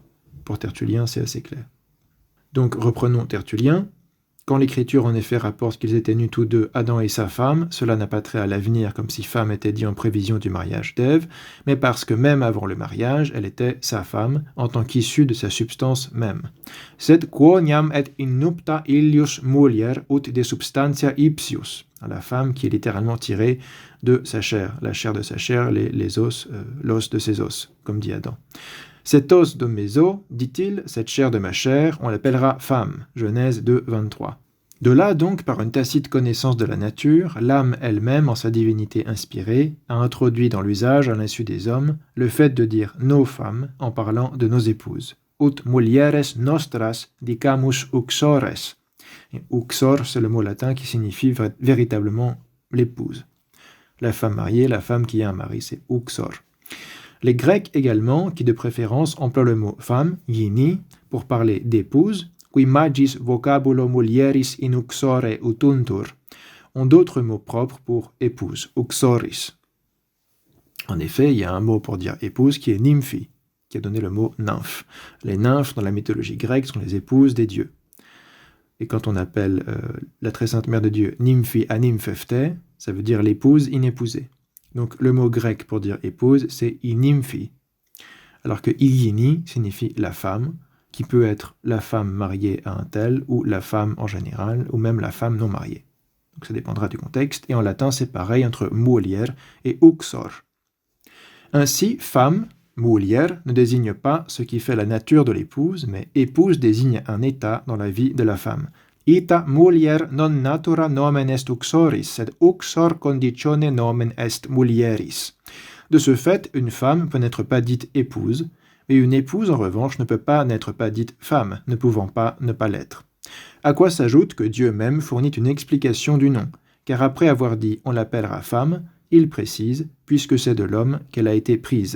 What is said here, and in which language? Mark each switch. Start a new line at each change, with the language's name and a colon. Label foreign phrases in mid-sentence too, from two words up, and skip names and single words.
French: Pour Tertullien, c'est assez clair. Donc reprenons Tertullien. Quand l'Écriture en effet rapporte qu'ils étaient nus tous deux, Adam et sa femme, cela n'a pas trait à l'avenir comme si femme était dit en prévision du mariage d'Ève, mais parce que même avant le mariage, elle était sa femme, en tant qu'issue de sa substance même.
Latin: Sed quoniam et innupta illius mulier ut de substantia ipsius.
French: La femme qui est littéralement tirée de sa chair, la chair de sa chair, les os, l'os de ses os, comme dit Adam. Cet os de mes os, dit-il, cette chair de ma chair, on l'appellera femme. Genèse 2, 23. De là donc, par une tacite connaissance de la nature, l'âme elle-même, en sa divinité inspirée, a introduit dans l'usage, à l'insu des hommes, le fait de dire nos femmes en parlant de nos épouses.
Latin: Ut mulieres nostras dicamus uxores.
French: Et uxor, c'est le mot latin qui signifie véritablement l'épouse. La femme mariée, la femme qui a un mari, c'est uxor. Les Grecs également, qui de préférence emploient le mot femme, yini, pour parler d'épouse,
Latin: qui magis vocabulo mulieris in uxore utuntur,
French: ont d'autres mots propres pour épouse, uxoris. En effet, il y a un mot pour dire épouse qui est nymphi, qui a donné le mot nymphe. Les nymphes, dans la mythologie grecque, sont les épouses des dieux. Et quand on appelle la très sainte mère de Dieu
Greek: νύμφη ανύμφευτε,
French: ça veut dire l'épouse inépousée. Donc le mot grec pour dire épouse, c'est inymphi, alors que iyini signifie la femme, qui peut être la femme mariée à un tel, ou la femme en général, ou même la femme non mariée. Donc ça dépendra du contexte, et en latin c'est pareil entre mulier et uxor. Ainsi, femme, mulier, ne désigne pas ce qui fait la nature de l'épouse, mais épouse désigne un état dans la vie de la femme.
Latin: Ita mulier non natura nomen est uxoris, sed uxor conditione nomen est mulieris.
French: De ce fait, une femme peut n'être pas dite épouse, mais une épouse, en revanche, ne peut pas n'être pas dite femme, ne pouvant pas ne pas l'être. À quoi s'ajoute que Dieu même fournit une explication du nom, car après avoir dit « on l'appellera femme », il précise « puisque c'est de l'homme qu'elle a été prise ».